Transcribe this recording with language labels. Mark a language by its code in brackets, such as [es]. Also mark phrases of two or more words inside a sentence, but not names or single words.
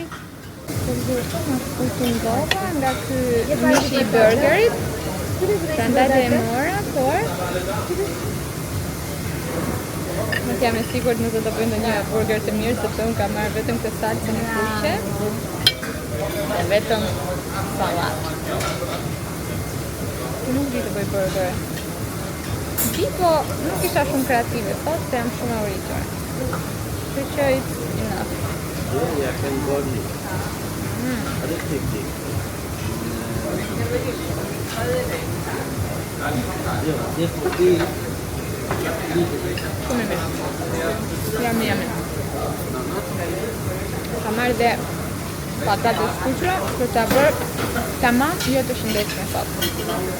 [sq] Më shkutin doba nga ky mishi i burgerit, prandaj do e mora, por nuk jam e sigurt nëse do bëj ndonjë burger të mirë, sepse unë kam marrë vetëm këtë salcën e kuqe dhe vetëm sallatë. Nuk di të bëj burger. Di, po nuk isha shumë kreative sot, se jam shumë e uritur. Kështu që [en] it's enough. [sq] Ja kan body. Richtig. Shumë mirë. Jam. Ka marrë dhe patate skuqura për ta bërë tamam jo të shëndetshme sot.